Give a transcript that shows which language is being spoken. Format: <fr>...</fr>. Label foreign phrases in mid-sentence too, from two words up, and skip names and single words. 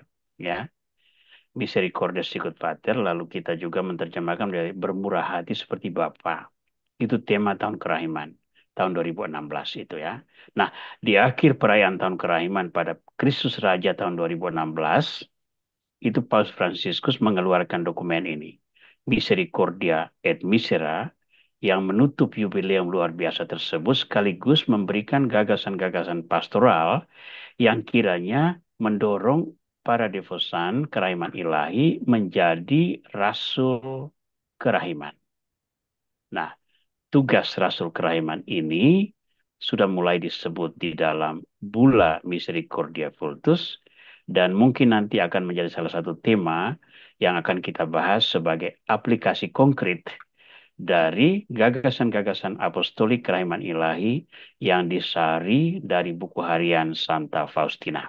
<id>Ya, Misericordias Sicut Pater, lalu kita juga menerjemahkan dari bermurah hati seperti Bapa. Itu tema tahun kerahiman, tahun 2016 itu ya. Nah, di akhir perayaan tahun kerahiman pada Kristus Raja tahun 2016, itu Paus Fransiskus mengeluarkan dokumen ini. Misericordia et Misera, yang menutup yubileum luar biasa tersebut sekaligus memberikan gagasan-gagasan pastoral yang kiranya mendorong para devosan kerahiman ilahi menjadi rasul kerahiman. Nah, tugas Rasul Kerahiman ini sudah mulai disebut di dalam Bulla Misericordia Vultus dan mungkin nanti akan menjadi salah satu tema yang akan kita bahas sebagai aplikasi konkret dari gagasan-gagasan apostolik kerahiman ilahi yang disari dari buku harian Santa Faustina.</id>